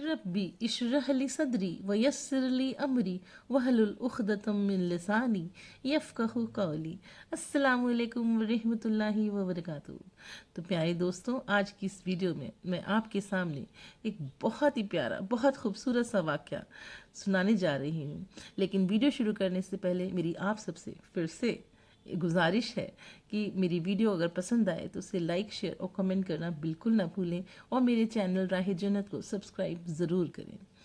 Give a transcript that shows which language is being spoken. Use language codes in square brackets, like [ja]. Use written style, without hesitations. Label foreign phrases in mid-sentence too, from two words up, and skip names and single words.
[ar] رب اشرح لي صدري ويسر لي أمري واحلل عقدة من لساني يفقهوا قولي. السلام عليكم ورحمة الله وبركاته. [hi] तो प्यारे दोस्तों, आज की इस वीडियो में मैं आपके सामने एक बहुत ही प्यारा, बहुत खूबसूरत सा वाक़या सुनाने जा रही हूँ। लेकिन वीडियो शुरू करने से पहले मेरी आप सबसे फिर से गुजारिश है कि मेरी वीडियो अगर पसंद आए तो उसे लाइक, शेयर और कमेंट करना बिल्कुल ना भूलें और मेरे चैनल राह जन्नत को सब्सक्राइब ज़रूर करें।